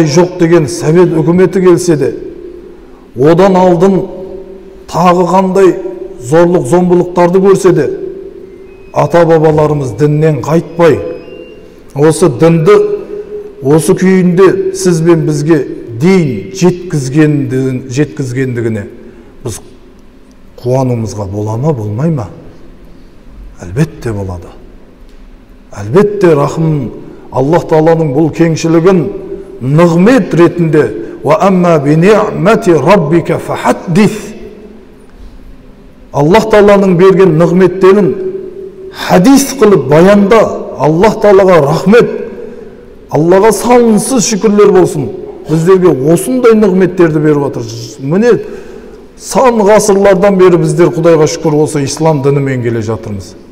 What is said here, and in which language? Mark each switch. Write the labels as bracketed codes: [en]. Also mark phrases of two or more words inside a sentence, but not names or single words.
[kk] жоқ деген Совет үкіметі келсе де, одан алдын тағы қандай зорлық зомбылықтарды көрсе де, ата бабаларымыз діннен қайтпай, осы дінді осы күйінде сіз бен бізге дейін жеткізгендігіне біз қуануымызға бола ма, болмай ма? Әлбетте болады. Әлбетте рахым Аллах Тағаланың бұл кеңшілігін нығмет ретінде [ar] «وأما بنعمة ربك فحدث». [kk] Аллах Тағаланың берген нығметтерін хадис қылып баянда. Аллах Тағалаға рахмет, Аллаға сансыз шүкірлер болсын. Біздерге осындай нығметтерді беріп отыр. Міне сан ғасырлардан бері біздер Құдайға шүкір осы ислам дінімен келе жатырмыз.